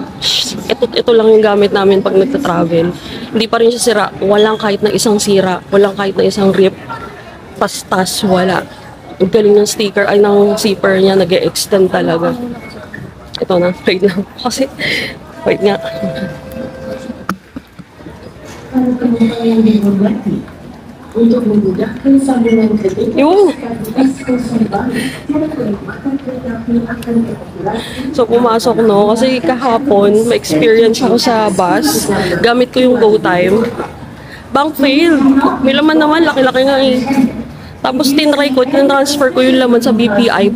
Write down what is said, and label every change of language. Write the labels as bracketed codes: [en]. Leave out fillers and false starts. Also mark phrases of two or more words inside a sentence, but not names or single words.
[tl] Ito lang yung gamit namin pag nagta-travel. Hindi pa rin siya sira. Walang kahit na isang sira. Walang kahit na isang rip. Pastas, wala. Ang galing ng sticker, ay ng zipper niya, nag-e-extend talaga. Ito na, wait lang. Kasi, wait nga. [ms] Untuk memudahkan sambungan kereta, [tl] Yung. So, pumasok, no? Kasi kahapon, may experience ako sa bus. Gamit ko yung GoTime. [en] Bank failed. [tl] May laman naman, laki-laki nga eh. Tapos tinry ko, transfer ko yung laman sa BPI.